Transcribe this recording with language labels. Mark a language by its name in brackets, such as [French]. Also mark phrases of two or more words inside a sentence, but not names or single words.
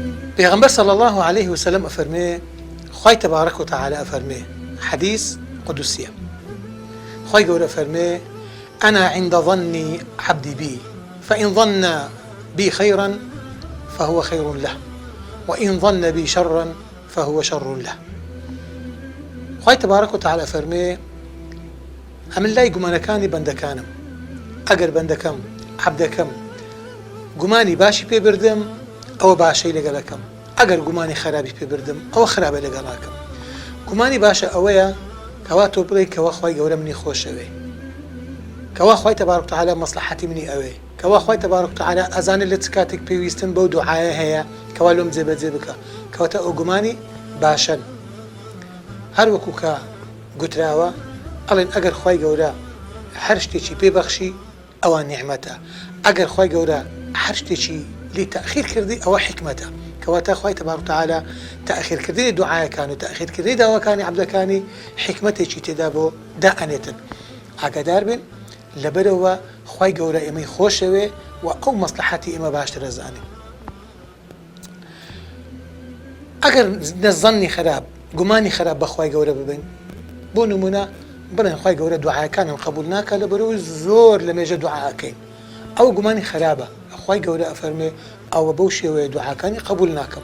[Arabic] پیغمبر صلی الله عليه وسلم [Central Kurdish] افرمي خوای [Arabic] تبارك وتعالى افرمي حديث قدسي [Central Kurdish] خوای گەورە افرمي [Arabic] أنا عند ظن عبدي بي فإن ظن بي خيرا فهو خير له وإن ظن بي شرا فهو شر له. [Central Kurdish] خوای [Arabic] تبارك وتعالى [Central Kurdish] افرمي ئەمن لای گومانەکانی بەندەکانم ئەگەر بەندەکەم عەبدەکەم گومانی باشی پێ بردم ئەوە باشەی لەگەڵەکەم، ئەگەر گومانی خراپی پێ بردم ئەوە خراپە لەگەڵاکەم. گومانی باشە ئەوەیە کەوا تۆ بڵێ کەوا خوای گەورە منی خۆشەوێ، کەوا خوای [Arabic] تبارك وتعالى [Central Kurdish] مەسلحەتی منی ئەوێ، کەوا خوای [Arabic] تبارك وتعالى [Central Kurdish] ئەزانێت لە چ کاتێک پێویستن بەو دوعایە هەیە کەوا لۆم جێبەجێ بکە، کەواتە ئەو گومانی باشن. هەر وەکو کە گوتراوە ئەڵێن ئەگەر خوای گەورە هەر شتێکی پێبەخشی ئەوە نیعمەتە، ئەگەر خوای گەورە هەر شتێکی لی تەخیر کردی ئەوە حکمەتە، کەواتە خوای [Arabic] تبارك وتعالى [Central Kurdish] تەخیرکردنی دوعایەکان و تەخیرکردنی داواکانی عەبدەکانی حکمەتێکی تێدا بۆ دائەنێتن. ئاگادار بن لەبەرەوە خوای گەورە ئێمەی خۆشەوێ و ئەو مەسلحەتی ئێمە باشتر ئەزانێ. ئەگەر زەنی خراپ گومانی خراپ بە خوای گەورە ببین، بۆ نمونە بڵێن خوای گەورە دوعاەکانم قبول ناکە لەبەرەوەی زۆر لە مێژە دوعاکەین، ئەو گومانی خراپە، خوای گەورە ئەفەرمێ ئەوە بەو شێوەیە دوعاکانی قبول ناکەم.